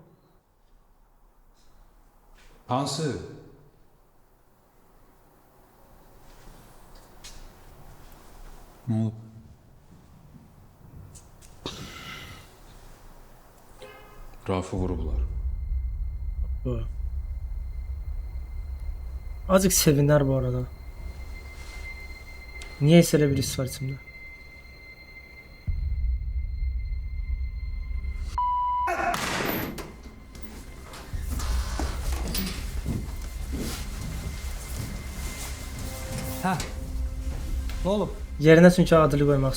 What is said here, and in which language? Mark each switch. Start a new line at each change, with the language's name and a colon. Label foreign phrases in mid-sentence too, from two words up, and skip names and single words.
Azerbaijani: Hansı? Nə olub? Rafı vurublar. Bu.
Turkish: Azıcık sevinler bu arada. Niyeyse öyle bir his var içimde.
Azerbaijani: Hə. Nə olub? Yerinə çünki Adili qoymaq